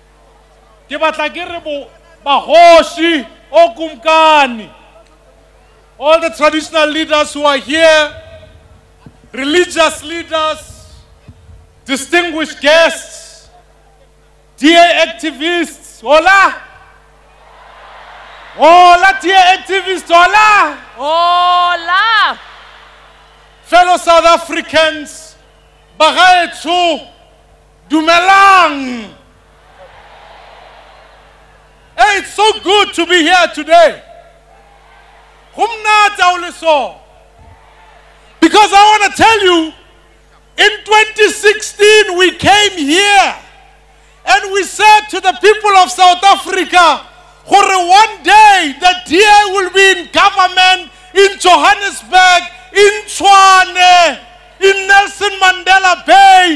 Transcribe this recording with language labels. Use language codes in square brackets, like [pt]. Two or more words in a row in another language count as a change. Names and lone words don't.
[en] bahoshi, okumkani, all the traditional leaders who are here, religious leaders, distinguished guests, dear activists, hola! Hola, dear activists, hola! Hola! Fellow South Africans, [tn] bagaetso, dumelang! [en] Hey, it's so good to be here today. Because I want to tell you, in 2016 we came here and we said to the people of South Africa, one day the DA will be in government in Johannesburg, in Tshwane, in Nelson Mandela Bay.